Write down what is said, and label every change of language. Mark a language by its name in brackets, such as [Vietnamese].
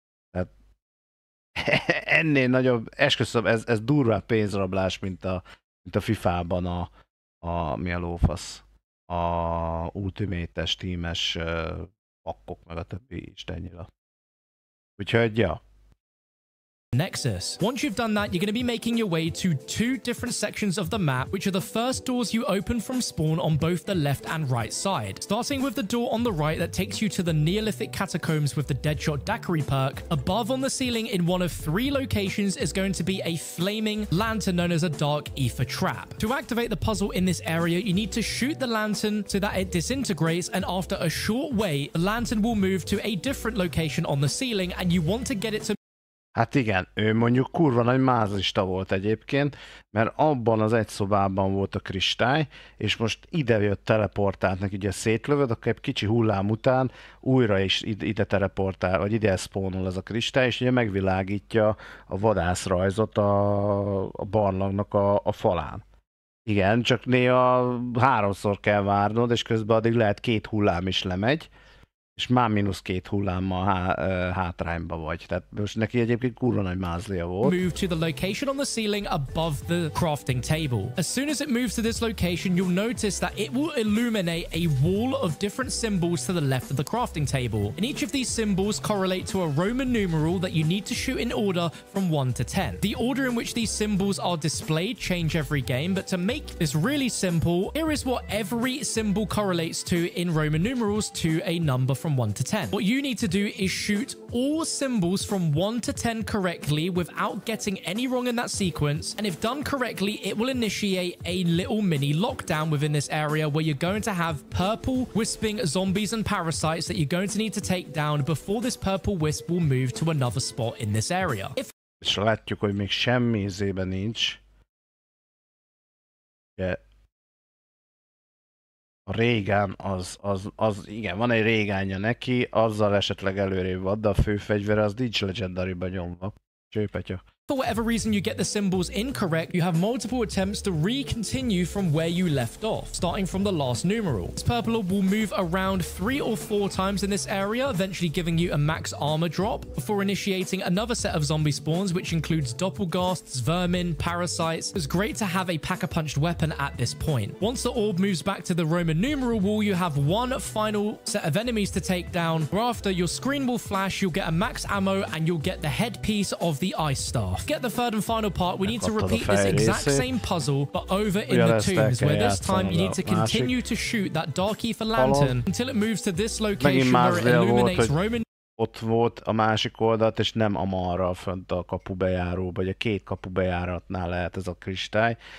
[Hungarian] Tehát ennél nagyobb, esküszöm, ez durvább pénzrablás, mint a FIFA-ban mi a lófasz, a Ultimate-es, Team-es pakkok, meg a többi istennyila. Úgyhogy, ja. [English] Nexus. Once you've done that, you're going to be making your way to 2 different sections of the map, which are the first doors you open from spawn on both the left and right side. Starting with the door on the right that takes you to the Neolithic Catacombs with the Deadshot Daiquiri perk, above on the ceiling in one of 3 locations is going to be a flaming lantern known as a Dark Ether Trap. To activate the puzzle in this area, you need to shoot the lantern so that it disintegrates, and after a short wait, the lantern will move to a different location on the ceiling, and you want to get it to... [Hungarian] Hát igen, ő mondjuk kurva nagy mázlista volt egyébként, mert abban az egy szobában volt a kristály, és most ide jött teleportált neki, ugye szétlövöd, akkor egy kicsi hullám után újra is ide teleportál, vagy ide spawnol ez a kristály, és ugye megvilágítja a vadászrajzot a barlangnak a falán. Igen, csak néha 3-szor kell várnod, és közben addig lehet 2 hullám is lemegy, és már -2 hullámmal hátrányba vagy. Tehát most neki egyébként kurva nagy mázlia volt. [English] Move to the location on the ceiling above the crafting table. As soon as it moves to this location, you'll notice that it will illuminate a wall of different symbols to the left of the crafting table. And each of these symbols correlate to a Roman numeral that you need to shoot in order from 1 to 10. The order in which these symbols are displayed change every game, but to make this really simple, here is what every symbol correlates to in Roman numerals to a number from 1 to 10. What you need to do is shoot all symbols from 1 to 10 correctly without getting any wrong in that sequence, and if done correctly, it will initiate a little mini lockdown within this area where you're going to have purple wisping zombies and parasites that you're going to need to take down before this purple wisp will move to another spot in this area. [Hungarian] És látjuk, hogy még semmi izében nincs. Ugye, a régán az igen, van egy régánja neki, azzal esetleg előrébb van, de a fő fegyvere az nincs legendary-ba nyomva. Csőpetya. [English] For whatever reason you get the symbols incorrect, you have multiple attempts to re-continue from where you left off, starting from the last numeral. This purple orb will move around 3 or 4 times in this area, eventually giving you a max armor drop, before initiating another set of zombie spawns, which includes doppelghasts, vermin, parasites. It's great to have a pack-a-punched weapon at this point. Once the orb moves back to the Roman numeral wall, you have one final set of enemies to take down. After, your screen will flash, you'll get a max ammo, and you'll get the headpiece of the ice staff. To get the third and final part, we need to repeat this exact same puzzle, but over in the tombs, where this time you need to continue to shoot that dark ether lantern until it moves to this location where it illuminates Roman. [Hungarian] Ott volt a másik oldalt, és nem amarra fönt a kapubejáróba, vagy a 2 kapubejáratnál lehet ez a kristály.